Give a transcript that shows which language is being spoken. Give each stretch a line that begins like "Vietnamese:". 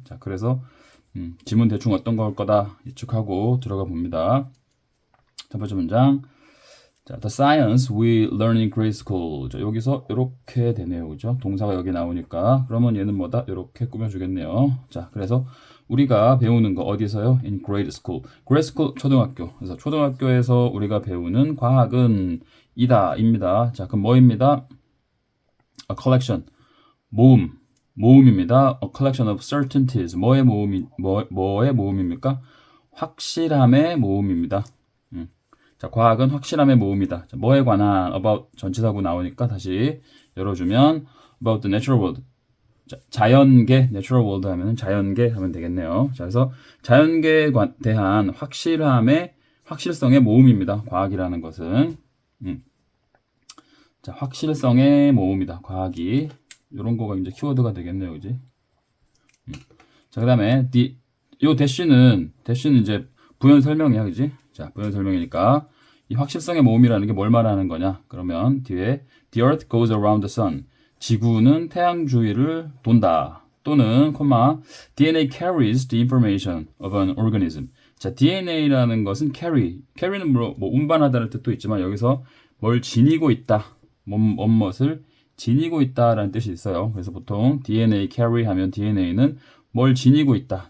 Korean: 자, 그래서 지문 대충 어떤 거 할 거다 예측하고 들어가 봅니다. 첫 번째 문장.
English: 자, the science we learn in grade school.
Korean: 자, 여기서 이렇게 되네요. 그죠? 동사가 여기 나오니까. 그러면 얘는 뭐다? 이렇게 꾸며주겠네요. 자, 그래서 우리가 배우는 거 어디서요?
English: in grade school. grade school 초등학교.
Korean: 그래서 초등학교에서 우리가 배우는 과학은 이다입니다. 자, 그럼 뭐입니다?
English: a collection.
Korean: 모음입니다.
English: a collection of certainties.
Korean: 뭐의 모음입니까? 확실함의 모음입니다. 자, 과학은 확실함의 모음이다. 자, 뭐에 관한 about 전치사구 나오니까 다시 열어주면
English: about the natural world.
Korean: 자, 자연계 natural world 하면 자연계 하면 되겠네요. 자, 그래서 자연계에 대한 확실성의 모음입니다. 과학이라는 것은 자, 확실성의 모음이다. 과학이 이런 거가 이제 키워드가 되겠네요, 그지? 자, 그다음에 요 대쉬는 이제 부연 설명이야, 그지? 자, 부연 설명이니까 이 확실성의 모음이라는 게 뭘 말하는 거냐? 그러면 뒤에
English: The Earth goes around the sun.
Korean: 지구는 태양 주위를 돈다.
English: 또는 DNA carries the information of an organism.
Korean: 자, DNA라는 것은 carry는 뭐 운반하다는 뜻도 있지만 여기서 뭘 지니고 있다. 무엇을 지니고 있다라는 뜻이 있어요. 그래서 보통 DNA carry 하면 DNA는 뭘 지니고 있다.